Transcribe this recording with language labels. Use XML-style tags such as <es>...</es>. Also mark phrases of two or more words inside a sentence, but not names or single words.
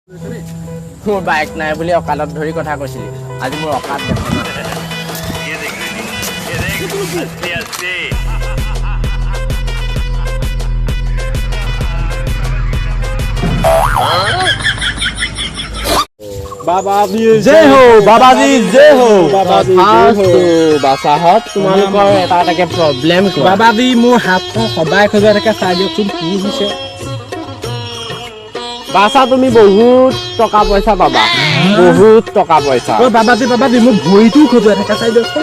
<as>মোৰ বাইক নাই বুলি অকালত ধৰি কথা কৈছিলি আজি মোৰ অকাত দেখা নাই</as> <hi>बाबाजी जय हो बाबाजी जय हो बाबाजी जय हो</hi> <as>বাসাহত তোমালোকৰ এটা এটাকে প্ৰব্লেম কোৱা बाबाजी মোৰ হাতখন সদায় খজুৱাই থাকে চাই দিয়কচোন কি হৈছে বাসা তুমি বহুত টকা পইচা পাবা বহুত টকা পইচা অ বাবাজি মোৰ ভৰিটো খজুৱাই থাকে চাই দিয়কচোন</as>